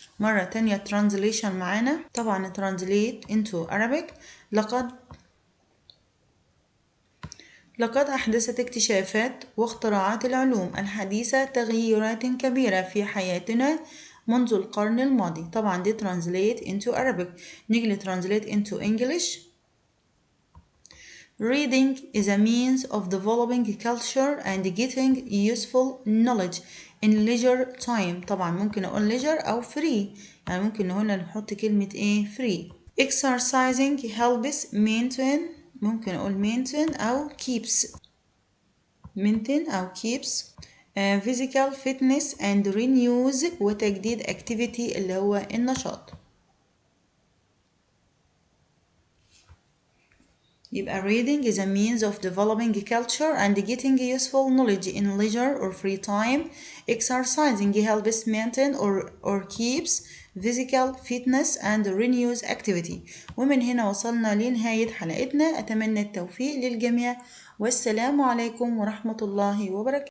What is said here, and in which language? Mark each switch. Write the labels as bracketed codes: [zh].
[ar] مرة تانية translation معانا. [en] طبعا translate into Arabic. [ar] لقد أحدثت اكتشافات واختراعات العلوم الحديثة تغييرات كبيرة في حياتنا منذ القرن الماضي. طبعا دي [en] translate into Arabic. [ar] نيجي [en] translate into English. Reading is a means of developing culture and getting useful knowledge in leisure time. [ar] طبعا ممكن أقول leisure أو free، يعني ممكن هنا نحط كلمة إيه free. [en] Exercising helps maintain، [ar] ممكن أقول [en] maintain أو keeps physical fitness and renews وتجديد activity اللي هو النشاط. يبقى reading is a means of developing culture and getting useful knowledge in leisure or free time. Exercising helps maintain or keeps physical fitness and renews activity. [ar] ومن هنا وصلنا لنهاية حلقتنا. أتمنى التوفيق للجميع، والسلام عليكم ورحمة الله وبركاته.